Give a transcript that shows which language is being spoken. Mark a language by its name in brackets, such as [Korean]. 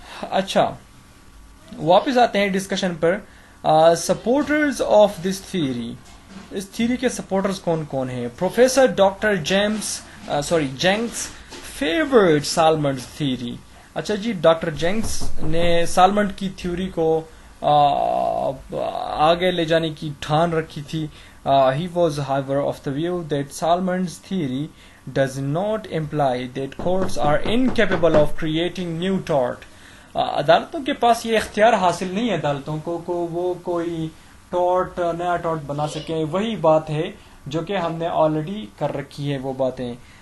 [Urdu] اچھا واپس آتے ہیں discussion per. [English] supporters of this theory, [Urdu] اس theory کے سپورٹرز کون کون ہیں؟ Professor doctor Jenks favoured سالمنڈ theory. اچھا جی, ڈاکٹر جینکس نے سالمنڈ کی تھیوری کو آگے لے جانے کی ٹھان رکھی تھی. [English] He was however of the view that Salmon's theory does not imply that courts are incapable of creating new tort. [Urdu] عدالتوں کے پاس یہ اختیار حاصل نہیں ہے عدالتوں کو وہ کوئی نیا ٹارٹ بنا سکیں. وہی بات ہے جو کہ ہم نے آلریڈی کر رکھی ہے وہ باتیں.